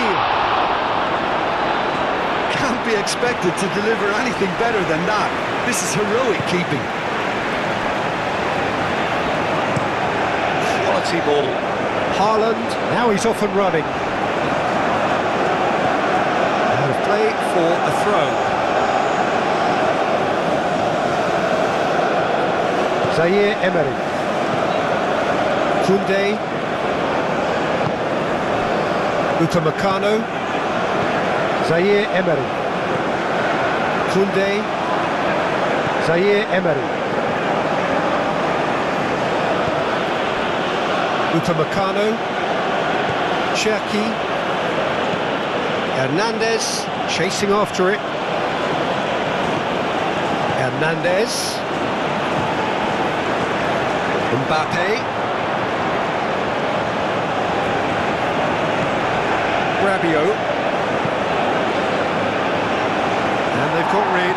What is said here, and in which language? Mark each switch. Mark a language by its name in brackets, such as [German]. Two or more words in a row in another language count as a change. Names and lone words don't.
[English] Can't be expected to deliver anything better than that. This is heroic keeping. Quality ball. Haaland, now he's off and running. And a play for a throw. Zaire Emery. Koundé. Upamecano. Zaire Emery. Koundé. Zaire Emery. Upamecano, Cherki, Hernandez chasing after it. Hernandez, Mbappe, Rabiot, and they've got rid.